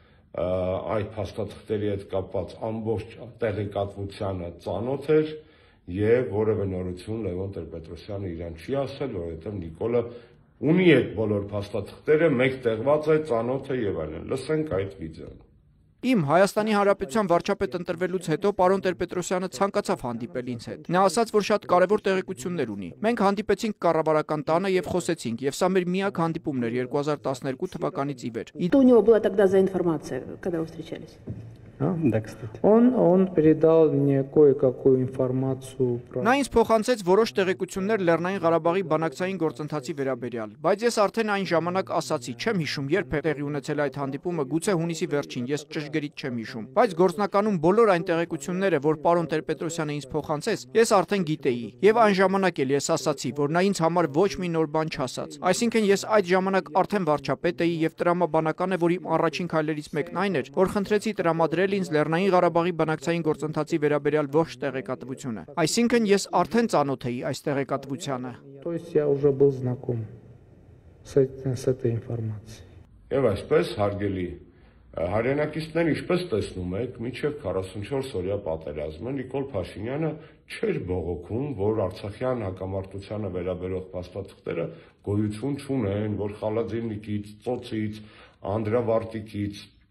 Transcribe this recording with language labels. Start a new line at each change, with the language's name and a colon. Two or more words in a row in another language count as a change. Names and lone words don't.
Armenian: այդ փաստաթղթերի հետ կապված ամբողջ տեղեկատվությանը ծանոթ էր եւ որևէ նորություն Լևոն Տեր-Պետրոսյանը իրան չի ասել, որովհետեւ Նիկոլը ունի այդ բոլոր փաստաթղթերը, մեկ տեղված է, ծանոթ է եւ այլն։ Լսենք այդ վիդեոն։ Իմ Հայաստանի Հանրապետության վարչապետ ընտրվելուց հետո պարոն Տեր-Պետրոսյանը ցանկացավ հանդիպել ինձ հետ։ Նա ասաց, որ շատ կարևոր տեղեկություններ ունի։ Մենք հանդիպեցինք կառավարական տանը եւ խոսեցինք, եւ սա մեր միակ հանդիպումն էր 2012 թվականից ի վեր։
Russian: Что у него была тогда за информация, когда вы встречались? Да, кстати. Он передал мне кое-какую информацию про...
Armenian: Նա ինձ փոխանցեց որոշ տեղեկություններ Լեռնային Ղարաբաղի բանակցային գործընթացի վերաբերյալ, բայց ես արդեն այն ժամանակ ասացի, չեմ հիշում երբ է տեղի ունեցել այդ հանդիպումը, գուցե հունիսի վերջին, ես ճշգրիտ չեմ հիշում, բայց գործնականում բոլոր այն տեղեկությունները, որ պարոն Տեր-Պետրոսյանը ինձ փոխանցեց, ես արդեն գիտեի, եւ այն ժամանակ էլ ես ասացի, որ նա ինձ համար ոչ մի նոր բան չասաց։ Այսինքն ես այդ ժամանակ արդեն վարչապետ էի եւ տրամաբանական է, որ իմ առաջին քայլերից մեկն այն էր, որ խնդրեցի տրամադրել ինձ Լեռնային Ղարաբաղի բանակցային գործընթացի վերաբերյալ ողջ տեղեկատվությունը։ Այսինքն ես արդեն ծանոթ էի այս տեղեկատվությանը։
Russian: То есть я уже был знаком с этой информацией.
Armenian: Եվ այսպես հարգելի հայրենակիցներ, ինչպես տեսնում եք, մինչև 44 օրյա պատերազմը Նիկոլ Փաշինյանը չէր բողոքում, որ արցախյան հակամարտությանը վերաբերող փաստաթղթերը գոյություն չունեն, որ Խալաձիննիկից, Ծոցից, Անդրավարտիկից